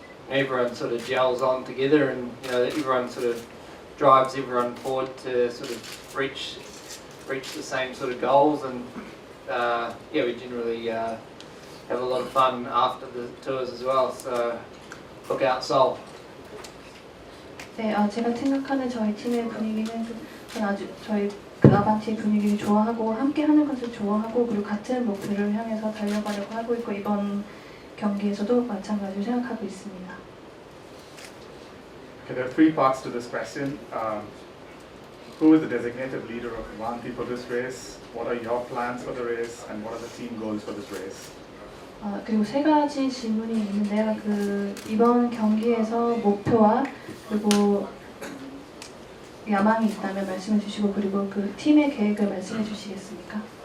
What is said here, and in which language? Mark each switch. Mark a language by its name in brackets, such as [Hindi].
[English] Everyone sort of gels on together, and you know, everyone sort of drives everyone forward to sort of reach the same sort of goals, and yeah, we generally have a lot of fun after the tours as well. So look out, Seoul. [Korean] 네, 제가 생각하는 저희 팀의 분위기는 저는 아주 저희 그 아반티의 분위기를 좋아하고 함께하는 것을 좋아하고, 그리고 같은 목표를 향해서 달려가려고 하고 있고, 이번 경기에서도 마찬가지로 생각하고 있습니다. [English] Okay, there are three parts to this question. Who is the designated leader of Avanti for this race? What are your plans for the race? And what are the team goals for this race? [Korean] 그리고 세 가지 질문이 있는데요. 그 이번 경기에서 목표와 그리고 야망이 있다면 말씀해 주시고, 그리고 그 팀의 계획을 말씀해 주시겠습니까?